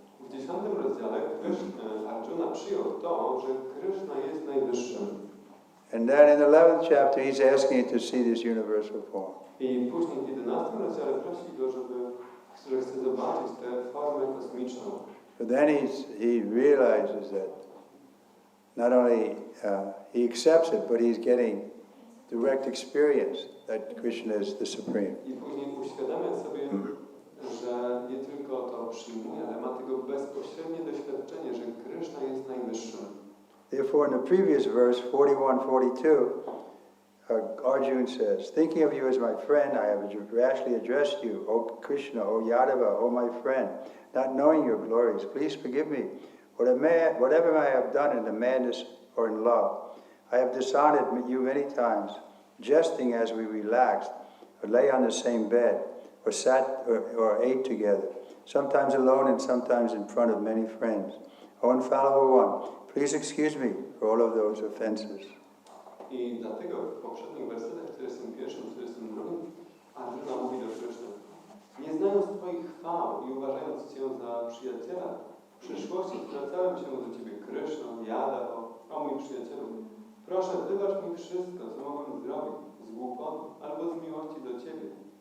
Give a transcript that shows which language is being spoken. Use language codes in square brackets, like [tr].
[pl] W 10 rozdziale Arjuna przyjął to, że Krishna jest najwyższym. [en] And then in the 11th chapter, he's asking to see this universal form. [pl] I później w 11 rozdziale prosi go, że chce zobaczyć tę formę kosmiczną. [en] So then he realizes that not only he accepts it, but he's getting direct experience that Krishna is the Supreme. [pl] I później uświadamia sobie, że nie tylko to przyjmuje, ale ma tego bezpośrednie doświadczenie, że Kryszna jest najwyższym. [en] Therefore, in the previous verse, 41-42, Arjuna says, "Thinking of you as my friend, I have rashly addressed you, O Krishna, O Yadava, O my friend, not knowing your glories. Please forgive me. Whatever I have done in the madness or in love, I have dishonored you many times, jesting as we relaxed, or lay on the same bed, or sat or ate together, sometimes alone and sometimes in front of many friends. O infallible one, please excuse me for all of those offenses." [pl] I dlatego w poprzednich wersetach 41, 42 Arjuna mówi do Kryszny: nie znając Twoich chwał i uważając Cię za przyjaciela, w przyszłości zwracałem się do Ciebie Kryszno, Jada, o mój przyjacielu. Proszę, wybacz mi wszystko, co mogłem zrobić z głupoty albo z miłości do Ciebie.